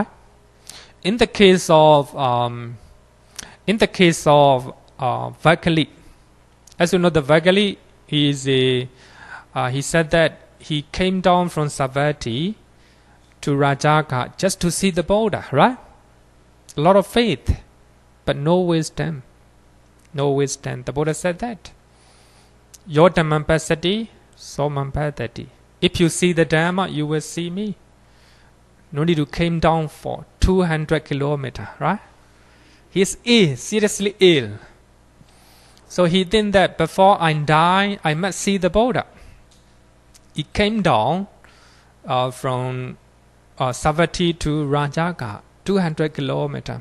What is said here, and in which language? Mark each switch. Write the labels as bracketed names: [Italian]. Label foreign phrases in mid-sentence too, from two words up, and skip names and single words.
[English] In the case of Vakali, as you know, the Vakali he said that he came down from Savatthi to Rajagaha just to see the Buddha, right? A lot of faith, but no wisdom. No wisdom. The Buddha said that. [Pali] Yo dhammam passati, somam patati. [English] If you see the Dhamma, you will see me. No need to came down for 200 kilometers, right? He is ill, seriously ill. So he think that before I die, I must see the Buddha. He came down from Savatthi to Rajagaha, 200 kilometers.